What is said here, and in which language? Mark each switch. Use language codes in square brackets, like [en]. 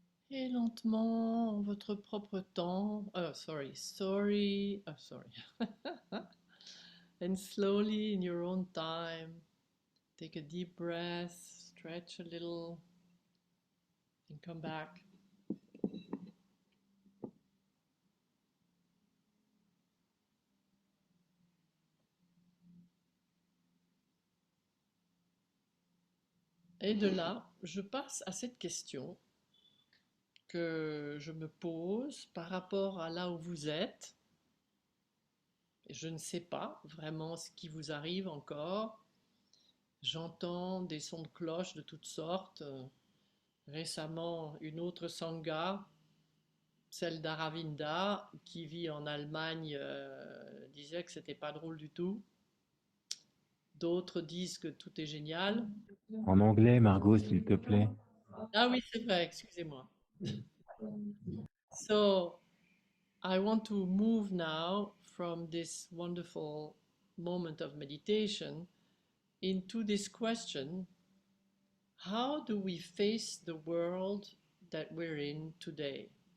[fr] Et lentement, en votre propre temps. [en] Oh, sorry. Oh, sorry. And slowly, in your own time, take a deep breath, stretch a little, and come back. [fr] Et de là, je passe à cette question que je me pose par rapport à là où vous êtes. Je ne sais pas vraiment ce qui vous arrive encore. J'entends des sons de cloche de toutes sortes. Récemment, une autre sangha, celle d'Aravinda, qui vit en Allemagne, disait que c'était pas drôle du tout. D'autres disent que tout est génial. En anglais, Margot, s'il te plaît. Ah oui, c'est vrai, excusez-moi. [en] So, I want to move now from this wonderful moment of meditation into this question: how do we face the world that we're in today?